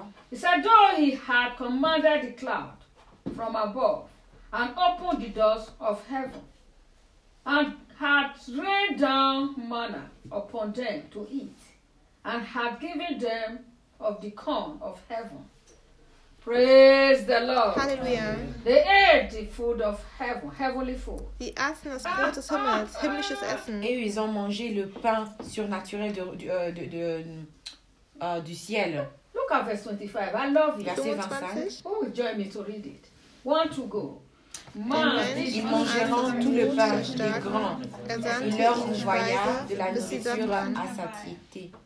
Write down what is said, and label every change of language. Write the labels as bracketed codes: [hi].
[en] He said, though he had commanded the cloud from above and opened the doors of heaven and had rained down manna upon them to eat and had given them of the corn of heaven. Praise the Lord. Hallelujah. They ate the food of heaven, heavenly food. [de] Die aßen das Brot des Himmels, himmlisches Essen. [fr] Et ils ont mangé le pain surnaturel du ciel. [en] Look at verse 25. I love it. [fr] Verset 25. [en] Who will join me to read it? Want to go? [fr] Man, ils mangeront tout le pain des grands. Il leur envoya de la nourriture à satiété.